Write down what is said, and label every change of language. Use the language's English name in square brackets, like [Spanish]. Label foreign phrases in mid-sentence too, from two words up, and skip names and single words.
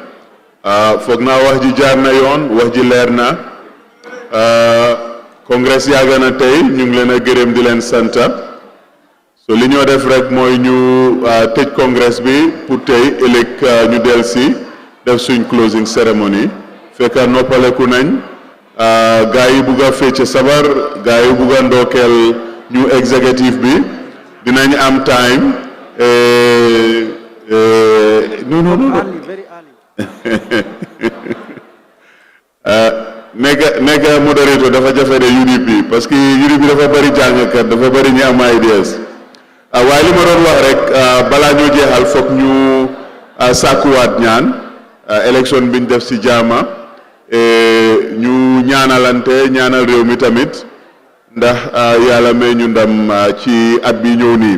[Wolof] Foog naa wax ji jaar na yoon, wax ji leer na. Congress yàgg na tey ñu ngi leen a gërëm di leen santa. So li ñoo def rek mooy ñu tëj congress bi pour tey ëllëg ñu delsi def suñ [English] closing ceremony. [Wolof] Fekk noppaleku nañ. Gaa yi bugg a fecc sabar, gaa yi bugg a ndokkeel ñu executive bi dinañ am time. [English] No. Very early. [Wolof] Nekk moderator dafa jafe de UDP [French] parce que [Wolof] UDP dafa bari jàngkat dafa bari ñu am ideas. Waaye li ma doon wax rek balaa ñoo jeexal foog ñu sàkkuwaat ñaan élection biñ def ci jaama ñu ñaanalante ñaanal réew mi tamit ndax yàlla may ñu ndam ci at bi ñëw nii.